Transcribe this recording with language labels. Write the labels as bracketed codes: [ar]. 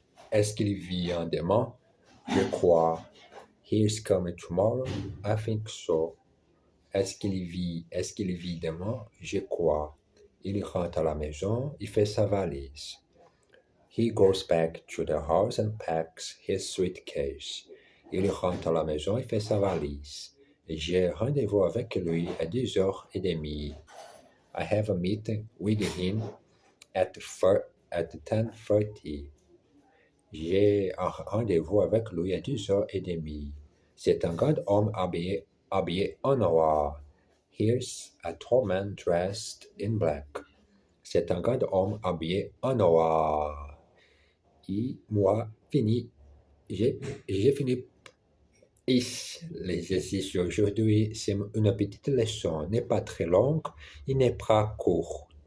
[fr] Est-ce qu'il vient demain? Je crois. [en] He is coming tomorrow? I think so. [fr] Est-ce qu'il vit demain? Je crois. Il rentre à la maison, il fait sa valise. [en] He goes back to the house and packs his suitcase. [fr] Il rentre à la maison et fait sa valise. J'ai rendez-vous avec lui à 10h30. [en] I have a meeting with him at 10:30. [fr] J'ai un rendez-vous avec lui à 10h30. C'est un grand homme habillé en noir. [en] Here's a tall man dressed in black. [fr] C'est un grand homme habillé en noir. Et moi, j'ai fini l'exercice d'aujourd'hui. C'est une petite leçon. N'est pas très longue, il n'est pas court.